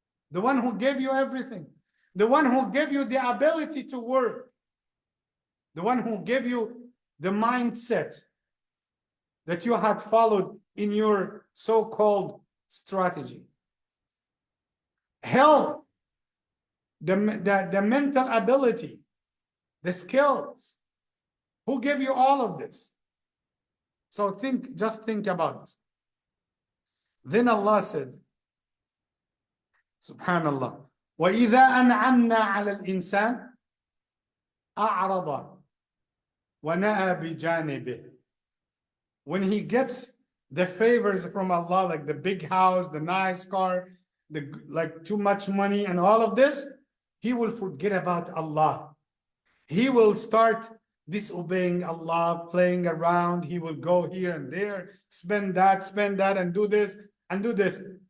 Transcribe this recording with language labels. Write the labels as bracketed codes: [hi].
[en] The one who gave you everything, the one who gave you the ability to work, the one who gave you the mindset that you had followed in your so-called strategy. Health, the mental ability, the skills. Who gave you all of this? So just think about this. Then Allah said, [ar] Subhanallah, وَإِذَا أَنْعَمْنَا عَلَى الْإِنسَانِ أَعْرَضَ وَنَأَى بِجَانِبِهِ. [en] When he gets the favors from Allah, like the big house, the nice car, like too much money and all of this, he will forget about Allah. He will start disobeying Allah, playing around. He will go here and there, spend that, and do this, and do this.